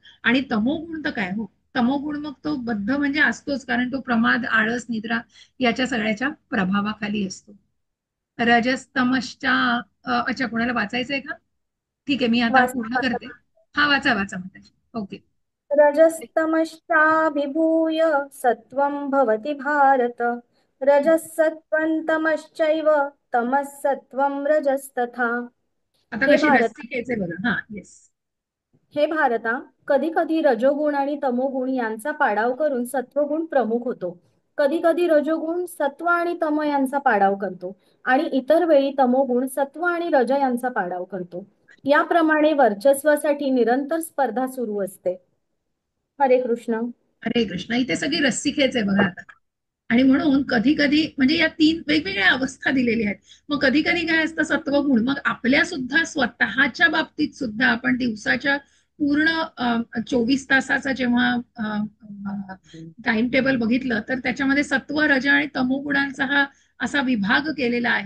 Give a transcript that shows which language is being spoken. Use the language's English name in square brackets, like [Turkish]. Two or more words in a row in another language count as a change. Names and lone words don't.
[Marathi] आणि तमोगुण तर काय हो, तमोगुण मग तो बद्ध म्हणजे असतोच, कारण तो प्रमाद, आळस, निद्रा याच्या सगळ्याच्या प्रभावाखाली असतो. रजस्तमश्चा अच्छा, कोणाला वाचायचंय का? ठीक आहे, मी आता पूर्ण करते. हा, वाचा वाचा माताजी. ओके. [Sanskrit] रजस्तमश्चाभिभूय सत्वं भवति भारत रजः सत्वं तमश्चैव तमः सत्वं रजस्तथा. [Marathi] आता हे कशी भारत रस्सी घ्यायचे बघा. हा, येस. हे भारता, कधी कधी रजोगुण आणि तमोगुण यांचा पाडाव करून सत्वगुण प्रमुख होतो. कधी कधी रजोगुण सत्व आणि तम यांचा पाडाव करतो आणि इतर वेळी तमोगुण सत्व आणि रज यांचा पाडाव करतो. याप्रमाणे वर्चस्वासाठी निरंतर स्पर्धा सुरू असते. हरे कृष्ण. हरे कृष्ण. इथे सगळी रस्सी खेच आहे बघा आता. आणि म्हणून कधी कधी म्हणजे या तीन वेगवेगळ्या अवस्था दिलेल्या आहेत. मग कधी कधी काय असतं, सत्वगुण मग आपल्या सुद्धा स्वतःच्या बाबतीत सुद्धा आपण दिवसाच्या पूर्ण 24 तासाचा जेव्हा टाइम टेबल बघितलं, तर त्याच्यामध्ये सत्व, रज आणि तमोगुणांचा हा असा विभाग केलेला आहे.